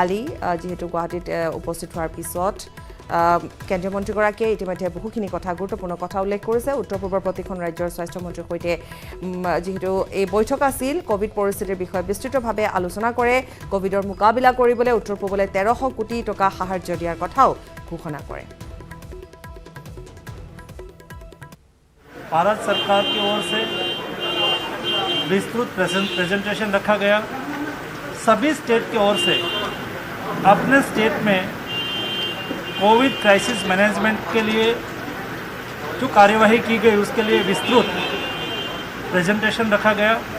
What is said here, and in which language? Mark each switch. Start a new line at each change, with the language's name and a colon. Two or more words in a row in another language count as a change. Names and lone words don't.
Assamese: কালি যিহেতু গুৱাহাটীত উপস্থিত হোৱাৰ পিছত কেন্দ্ৰীয় মন্ত্ৰীগৰাকীয়ে ইতিমধ্যে বহুখিনি কথা গুৰুত্বপূৰ্ণ কথা উল্লেখ কৰিছে উত্তৰ পূবৰ প্ৰতিখন ৰাজ্যৰ স্বাস্থ্যমন্ত্ৰীৰ সৈতে যিহেতু এই বৈঠক আছিল কোভিড পৰিস্থিতিৰ বিষয়ে বিস্তৃতভাৱে আলোচনা কৰে কোভিডৰ মোকাবিলা কৰিবলৈ উত্তৰ পূবলৈ 1300 কোটি টকা সাহায্য দিয়াৰ কথাও ঘোষণা কৰে
Hindi: भारत सरकार की ओर से विस्तृत प्रेजेंटेशन रखा गया सभी स्टेट की ओर से अपने स्टेट में
English: covid crisis management
Hindi: के लिए जो कार्यवाही की गई उसके लिए विस्तृत प्रेजेंटेशन रखा गया